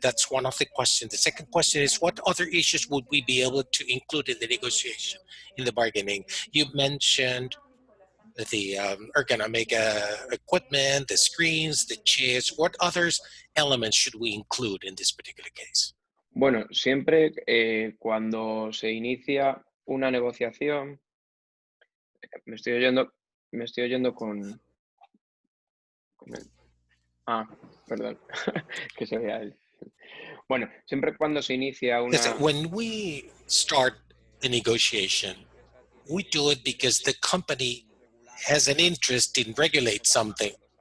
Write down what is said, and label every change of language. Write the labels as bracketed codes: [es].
[en] That's one of the questions. The second question is, what other issues would we be able to include in the negotiation, in the bargaining? You mentioned the ergonomic equipment, the screens, the chairs. What other elements should we include in this particular case? [es] Bueno, siempre cuando se inicia una negociación, me estoy oyendo con el... perdón, que se vea él. Bueno, siempre cuando se inicia una... [en] When we start the negotiation, we do it because the company has an interest in regulate something.